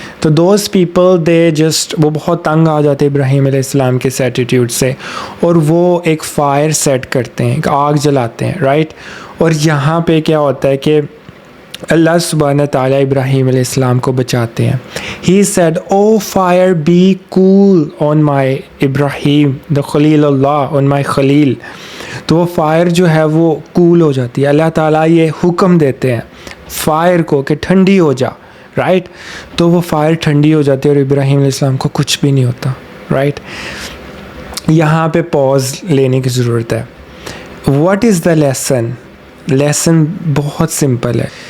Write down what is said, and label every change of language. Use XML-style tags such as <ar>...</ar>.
<ur>تو those people وہ بہت تنگ آ جاتے ابراہیم علیہ السلام کے ایٹیٹیوڈ سے، اور وہ ایک فائر سیٹ کرتے ہیں، ایک آگ جلاتے ہیں، رائٹ. اور یہاں پہ کیا ہوتا ہے کہ اللہ سبحانہ تعالیٰ ابراہیم علیہ السلام کو بچاتے ہیں.</ur> <en>He said, "Oh fire, be cool on my Ibrahim, the Khalil Allah, on my Khalil."</en> <ur>تو وہ فائر جو ہے وہ کول ہو جاتی ہے. اللہ تعالیٰ یہ حکم دیتے ہیں فائر کو کہ ٹھنڈی ہو جا، رائٹ. تو وہ فائر ٹھنڈی ہو جاتی ہے اور ابراہیم علیہ السلام کو کچھ بھی نہیں ہوتا، رائٹ. یہاں پہ پاز لینے کی ضرورت ہے.</ur> <en>What is the lesson؟</en> <ur>Lesson بہت سمپل ہے.</ur>